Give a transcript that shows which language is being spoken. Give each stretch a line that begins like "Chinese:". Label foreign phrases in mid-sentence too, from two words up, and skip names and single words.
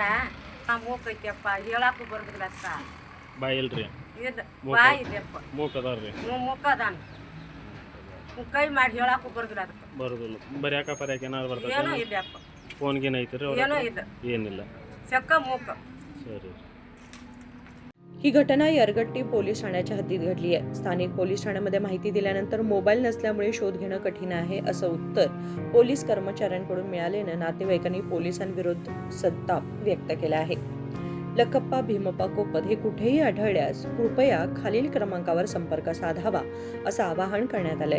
Kannada: ಮೂಕೈತಿಯಪ್ಪ ಹೇಳಕ್ಕೂ ಬರ್ದಿಲ್ಲ ಅಕ್ಕ. ಬಾಯ್ ಇಲ್ರಿ? ಇದು ಬಾಯಿ ಇದೆಯಪ್ಪ. ಮೂಕ್ ಅದಾರ್ರಿ? ಮೂಕ ಅದಾನ. ಕೈ ಮಾಡಿ ಹೇಳಕ್ಕೂ ಬರ್ದಿಲ್ಲ ಅದಕ್ಕೆ. ಬರೋದಿಲ್ಲ. ಬರ್ಯಾಕ ಪರ್ಯಾಕ ಏನಾದ್ರು ಬರ್ತೈತೆ? ಏನೋ ಇಲ್ಲಪ್ಪ. ಫೋನ್ ಗೇನ್ ಐತ್ರಿ? ಏನೋ ಇಲ್ಲ. ಏನಿಲ್ಲ. ಚಕ್ಕ ಮೂಕ. ಸರಿ.
Marathi: ही घटना यरगट्टी पोलीस ठाण्याच्या हद्दीत घडली आहे. स्थानिक पोलीस ठाण्यामध्ये माहिती दिल्यानंतर मोबाईल नसल्यामुळे शोध घेणं कठीण आहे असं उत्तर पोलीस कर्मचाऱ्यांकडून मिळाल्यानं नातेवाईकांनी पोलिसांविरुद्ध संताप व्यक्त केला आहे. लक्कप्पा भीमप्पा कोप्पत हे कुठेही आढळल्यास कृपया खालील क्रमांकावर संपर्क साधावा असं आवाहन करण्यात आलंय.